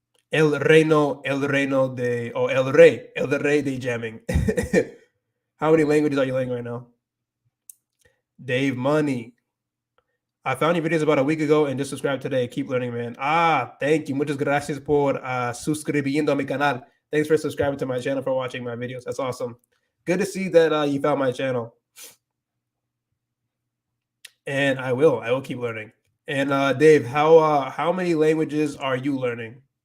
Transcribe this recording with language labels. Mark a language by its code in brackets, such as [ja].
[es] El Reino de El Rey de Jamming. [en] How many languages are you learning right now? Dave Money. I found your videos about a week ago and just subscribed today. Keep learning, man. Thank you. [es] Muchas gracias por suscribiendo a mi canal. [en] Thanks for subscribing to my channel, for watching my videos. That's awesome. Good to see that you found my channel. And I will keep learning. And Dave, how many languages are you learning?